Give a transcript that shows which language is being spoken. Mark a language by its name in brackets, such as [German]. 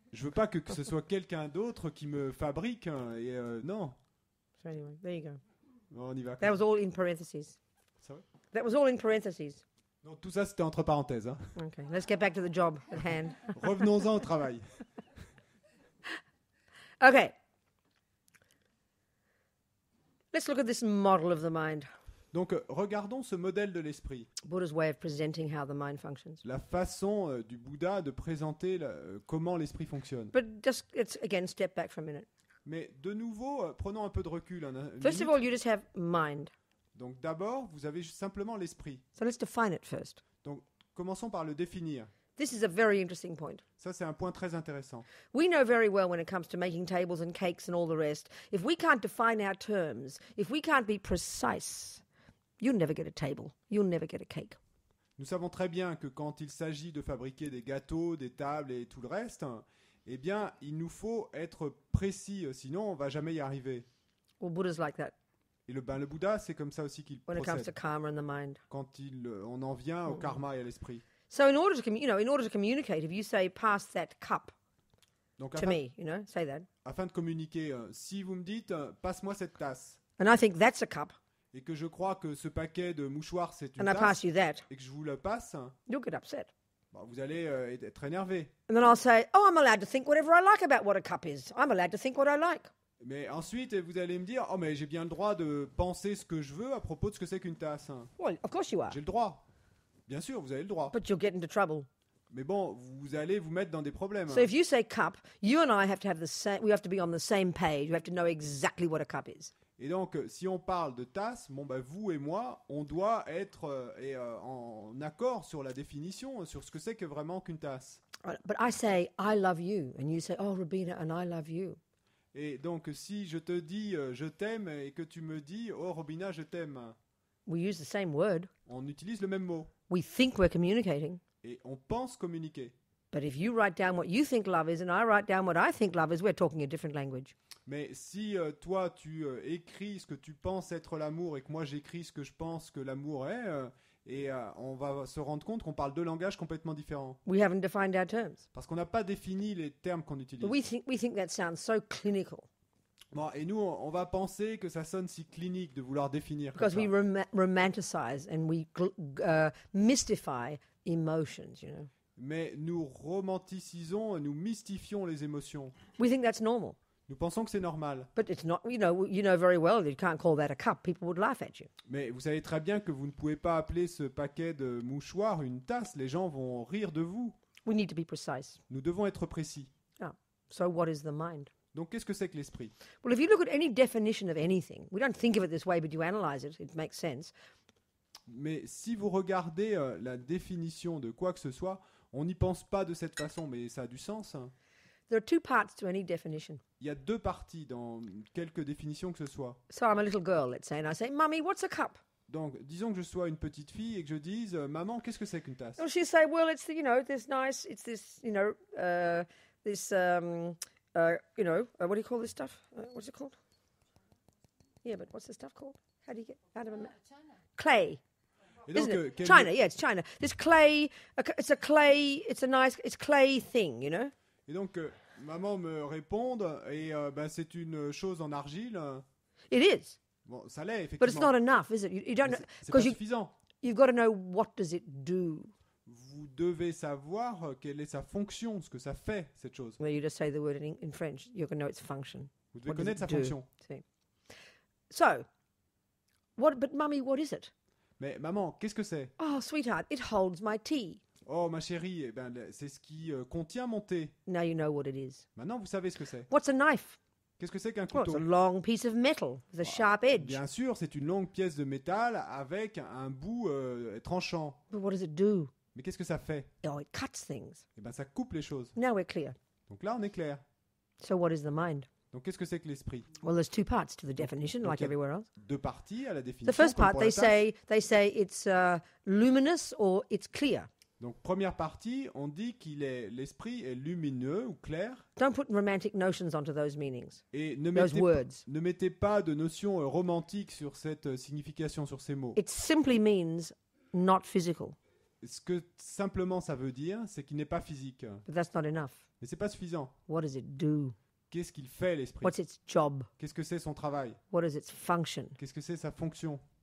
[French] Je veux pas que ce soit quelqu'un d'autre qui me fabrique. Non. [English] So anyway, there you go. [French] Bon, on y va. [English] That was all in parentheses. [French] Ça va. [English] That was all in parentheses. [French] Donc tout ça c'était entre parenthèses. Hein. [English] Okay, let's get back to the job at hand. [French] Revenons-en au travail. [English] Okay. Let's look at this model of the mind. [French] Donc, regardons ce modèle de l'esprit. [English] Buddha's way of presenting how the mind functions. [French] La façon du Bouddha de présenter comment l'esprit fonctionne. [English] But just, again, step back for a minute. [French] Mais de nouveau, prenons un peu de recul. [English] First of all, you just have mind. [French] Donc d'abord, vous avez simplement l'esprit. [English] So let's define it first. [French] Donc commençons par le définir. [English] This is a very interesting point. [French] Ça, c'est un point très intéressant. [English] We know very well when it comes to making tables and cakes and all the rest, if we can't define our terms, if we can't be precise, you'll never get a table, you'll never get a cake. [French] Nous savons très bien que quand il s'agit de fabriquer des gâteaux, des tables et tout le reste, eh bien, il nous faut être précis, sinon on ne va jamais y arriver. [English] Well, Buddha's like that. [French] Et le Bouddha, c'est comme ça aussi qu'il [English] When it comes to [French] procède. [English] karma and the mind. [French] Quand on en vient au karma et à l'esprit. [English] So in order to communicate, if you say, pass that cup [French] Donc, [English] to me, say that. [French] afin de communiquer, si vous me dites, passe-moi cette tasse, [English] And I think that's a cup, [French] et que je crois que ce paquet de mouchoirs, c'est une [English] and I pass [French] tasse, [English] you that, [French] et que je vous le passe, [English] you'll get upset. [French] vous allez être énervé. [English] And then I'll say, oh, I'm allowed to think whatever I like about what a cup is. I'm allowed to think what I like. [French] Mais ensuite, vous allez me dire, oh mais j'ai bien le droit de penser ce que je veux à propos de ce que c'est qu'une tasse. [English] Well, of course you are. [French] J'ai le droit. Bien sûr, vous avez le droit. [English] But you'll get into trouble. [French] Mais bon, vous allez vous mettre dans des problèmes. [English] So if you say cup, you and I have to have we have to be on the same page. We have to know exactly what a cup is. [French] Et donc, si on parle de tasse, vous et moi, on doit être en accord sur la définition, sur ce que c'est que vraiment qu'une tasse. [English] But I say, I love you. And you say, oh, Robina, and I love you. [French] Et donc, si je te dis je t'aime et que tu me dis oh Robina, je t'aime, [English] We use the same word. [French] on utilise le même mot [English] We think we're communicating. [French] et on pense communiquer. [English] But if you write down what you think love is and I write down what I think love is, we're talking a different language. [French] Mais si toi tu écris ce que tu penses être l'amour et que moi j'écris ce que je pense que l'amour est, on va se rendre compte qu'on parle deux langages complètement différents. [English] We haven't defined our terms. [French] Parce qu'on n'a pas défini les termes qu'on utilise. [English] But we think that sounds so clinical. [French] Bon, et nous, on va penser que ça sonne si clinique de vouloir définir comme [English] Because [French] ça. [English] we romanticize and we mystify emotions, [French] Mais nous romanticisons, nous mystifions les émotions. [English] We think that's normal. [French] Nous pensons que c'est normal. [English] But it's not, you know very well that you can't call that a cup. People would laugh at you. [French] Mais vous savez très bien que vous ne pouvez pas appeler ce paquet de mouchoirs une tasse. Les gens vont rire de vous. [English] We need to be precise. [French] Nous devons être précis. [English] So what is the mind? [French] Donc, qu'est-ce que c'est que l'esprit? [English] Well, if you look at any definition of anything, we don't think of it this way, but you analyze it, it makes sense. [French] Mais si vous regardez la définition de quoi que ce soit, on n'y pense pas de cette façon, mais ça a du sens. [English] There are two parts to any definition. [French] Il y a deux parties dans quelque définition que ce soit. [English] So I'm a little girl, let's say, and I say, Mummy, what's a cup? [French] Donc, disons que je sois une petite fille et que je dise, maman, qu'est-ce que c'est qu'une tasse? [English] Well, she'll say, well, it's this nice, it's this, this, what do you call this stuff? What's it called? Yeah, but what's the stuff called? How do you get out of a clay? [French] Et donc, [English] Isn't it? China, yeah, it's China. This clay, it's clay thing, [French] Et donc, maman me réponde, et c'est une chose en argile. [English] It is. [French] Bon, ça l'est, effectivement. [English] But it's not enough, is it? You don't know, [French] c'est pas [English] because [French] suffisant. [English] you've got to know what does it do. [French] Vous devez savoir quelle est sa fonction, ce que ça fait, cette chose. [English] Well, you just say the word in French, you're going to know its function. [French] Vous devez [English] What [French] connaître sa [English] does it do? [French] fonction. [English] See. So, but Mummy, what is it? [French] Mais maman, qu'est-ce que c'est? [English] Oh, sweetheart, it holds my tea. [French] Oh, ma chérie, c'est ce qui contient mon thé. [English] Now you know what it is. [French] Maintenant, vous savez ce que c'est. [English] What's a knife? [French] Qu'est-ce que c'est qu'un [English] Well, it's [French] couteau? [English] a long piece of metal with a sharp edge. [French] Bien sûr, c'est une longue pièce de métal avec un bout tranchant. [English] But what does it do? [French] Mais qu'est-ce que ça fait? [English] Oh, it cuts things. [French] Ça coupe les choses. [English] Now we're clear. [French] Donc là, on est clair. [English] So what is the mind? [French] Donc qu'est-ce que c'est que l'esprit? [English] Well, there's two parts to the definition, like Okay. everywhere else. [French] Deux parties à la définition. [English] The first [French] comme [English] part, [French] pour la [English] they [French] tasse. [English] say it's luminous or it's clear. [French] Donc première partie, on dit l'esprit est lumineux ou clair. [English] Don't put romantic notions onto those meanings, [French] Et [English] those words. [French] ne mettez pas de notion romantique sur cette signification, sur ces mots. [English] It simply means not physical, [French] Ce que simplement ça veut dire, c'est qu'il n'est pas physique. [English] but that's not enough. [French] Mais c'est pas suffisant. [English] What does it do? [French] Qu'est-ce qu'il fait, l'esprit? [English] What's its job? [French] Qu'est-ce que c'est son travail? [English] What is its function? [French] Qu'est-ce que c'est sa fonction?